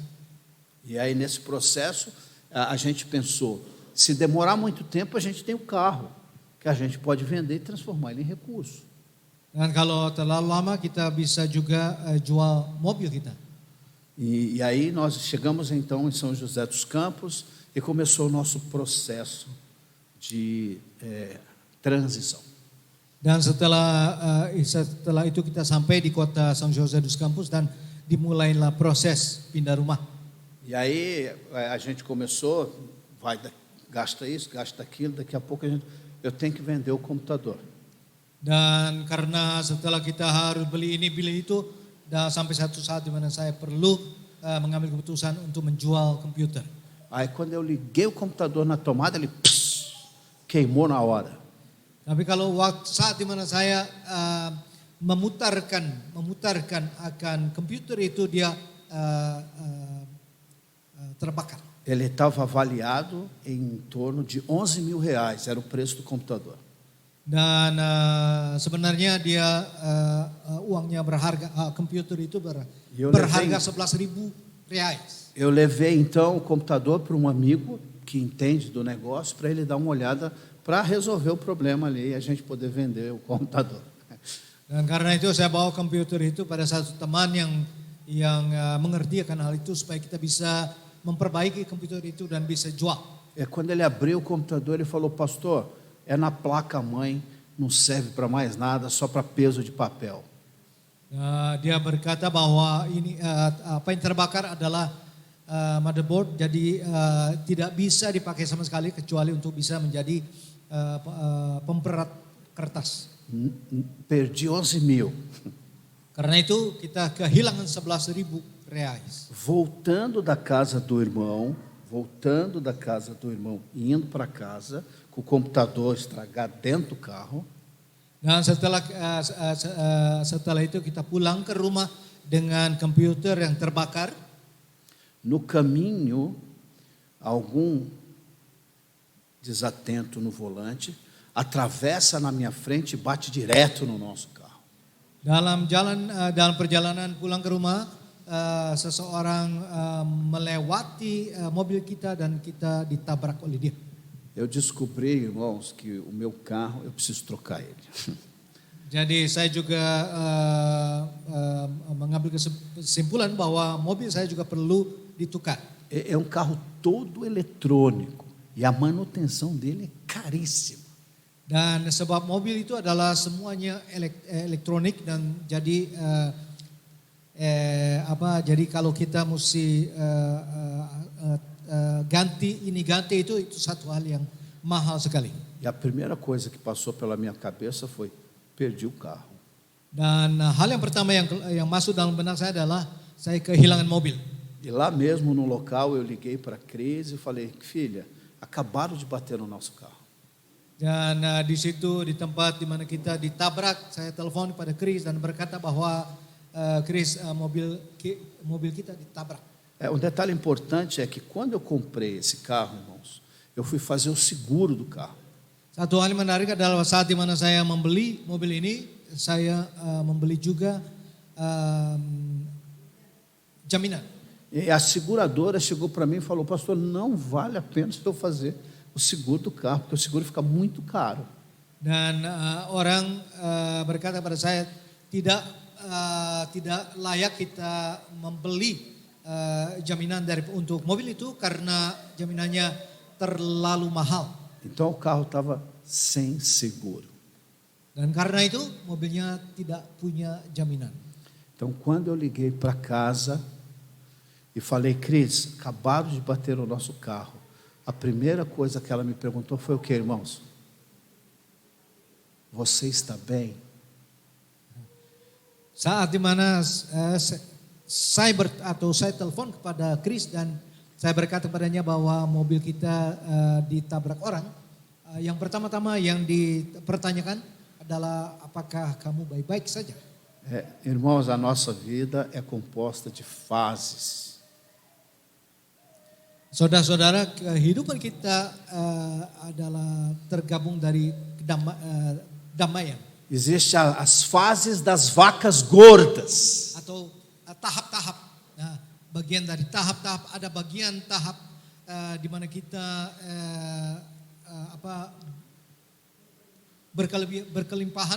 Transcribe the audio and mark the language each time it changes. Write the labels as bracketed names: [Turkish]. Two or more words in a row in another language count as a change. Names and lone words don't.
[Portuguese] E aí nesse processo a gente pensou, se demorar muito tempo a gente tem o carro, que a gente pode vender e transformar ele em recurso. [Indonesian] Dan kalau terlalu lama kita bisa juga jual mobil kita. [Portuguese] E aí nós chegamos então em São José dos Campos e começou o nosso processo de transição. [Indonesian] Dan setelah itu kita sampai di kota São José dos Campos dan dimulailah proses pindah rumah. [Portuguese] E aí a gente começou, gasta isso, gasta aquilo, daqui a pouco eu tenho que vender o computador. [Indonesian] Dan karena setelah kita harus beli ini beli itu, dan sampai satu saat di mana saya perlu mengambil keputusan untuk menjual komputer. [Portuguese] Aí quando eu liguei o computador na tomada, ele queimou na hora. [Indonesian] Tapi kalau saat di mana saya memutarkan akan komputer itu, dia terbakar. [Portuguese] Ele estava avaliado em torno de 11 mil reais, era o preço do computador. [Indonesian] Dan sebenarnya dia uangnya berharga, komputer itu berharga 11.000 reais. [Portuguese] Eu levei então o computador para um amigo que entende do negócio, para ele dar uma olhada, para resolver o problema ali e a gente poder vender o computador. [Indonesian] Dan karena itu saya bawa komputer itu pada satu teman yang mengerti akan hal itu supaya kita bisa memperbaiki komputer itu dan bisa jual. [Portuguese] Quando ele abriu o computador, ele falou: pastor, é na placa-mãe, não serve para mais nada, só para peso de papel. [Indonesian] Dia berkata bahwa ini apa yang terbakar adalah motherboard, jadi tidak bisa dipakai sama sekali kecuali untuk bisa menjadi pemperat kertas. [Portuguese] Perdi 11.000. [Indonesian] Karena itu kita kehilangan 11.000 reais. [Portuguese] Voltando da casa do irmão, e indo para casa, com o computador estragado dentro do carro. [Indonesian] Dan setelah itu kita pulang ke rumah dengan komputer yang terbakar. [Portuguese] No caminho, algum desatento no volante atravessa na minha frente e bate direto no nosso carro. [Indonesian] Dalam perjalanan pulang ke rumah, seseorang melewati mobil kita dan kita ditabrak oleh dia. [Portuguese] Eu descobri, irmãos, que o meu carro, eu preciso trocar ele. [Indonesian] Jadi saya juga mengambil kesimpulan bahwa mobil saya juga perlu ditukar. [Portuguese] É um carro todo eletrônico e a manutenção dele é caríssima. [Indonesian] Dan sebab mobil itu adalah semuanya elektronik dan jadi jadi kalau kita mesti ganti itu satu hal yang mahal sekali. [Portuguese] E a primeira coisa que passou pela minha cabeça foi: perdi o carro. [Indonesian] Dan hal yang pertama yang masuk dalam benak saya adalah saya kehilangan mobil. [Portuguese] E lá mesmo no local eu liguei para a Cris e falei: filha, acabaram de bater no nosso carro. [Indonesian] Dan di situ di tempat di mana kita ditabrak, saya telepon kepada Chris dan berkata bahwa Chris mobil kita ditabrak. [Portuguese] Um detalhe importante é que quando eu comprei esse carro, irmãos, eu fui fazer o seguro do carro. [Indonesian] Satu hal yang menarik adalah saat di mana saya membeli mobil ini, saya membeli juga jaminan. [Portuguese] E a seguradora chegou para mim e falou: pastor, não vale a pena eu fazer o seguro do carro, porque o seguro fica muito caro. [Indonesian] Dan orang berkata pada saya, tidak layak kita membeli jaminan untuk mobil itu karena jaminannya terlalu mahal. [Portuguese] Então o carro estava sem seguro. [Indonesian] Dan karena itu mobilnya tidak punya jaminan. [Portuguese] Então quando eu liguei para casa e falei: Cris, acabaram de bater no nosso carro, a primeira coisa que ela me perguntou foi o que, irmãos? Você está bem? [Indonesian] Saat di mana saya telepon kepada Chris dan saya berkata kepadanya bahwa mobil kita ditabrak orang, yang pertama-tama yang dipertanyakan adalah apakah kamu baik-baik saja? [Portuguese] Irmãos, a nossa vida é composta de fases. [Indonesian] Saudara-saudara, kehidupan kita adalah tergabung dari damaian. [Portuguese] Existem as fases das vacas gordas. [Indonesian] Atau tahap-tahap. Nah, bagian dari tahap-tahap ada bagian tahap di mana kita berkelimpahan.